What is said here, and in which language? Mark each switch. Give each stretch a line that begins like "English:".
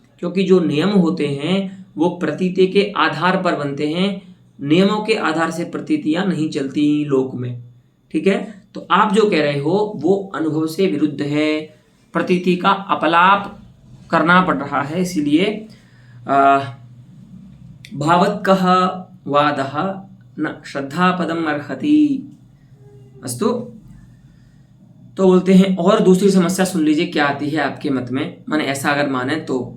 Hindi: क्योंकि जो नियम होते हैं वो प्रतीति के आधार पर बनते हैं, नियमों के आधार से प्रतीतियां नहीं चलती लोक में। ठीक है, तो आप जो कह रहे हो वो अनुभव से विरुद्ध है, प्रतीति का अपलाप करना पड़ रहा है।
Sanskrit: इसीलिए भावत्कः वादः न श्रद्धापदम अर्हति।
Hindi: अस्तु, तो बोलते हैं और दूसरी समस्या सुन लीजिए क्या आती है आपके मत में, माने ऐसा अगर माने तो।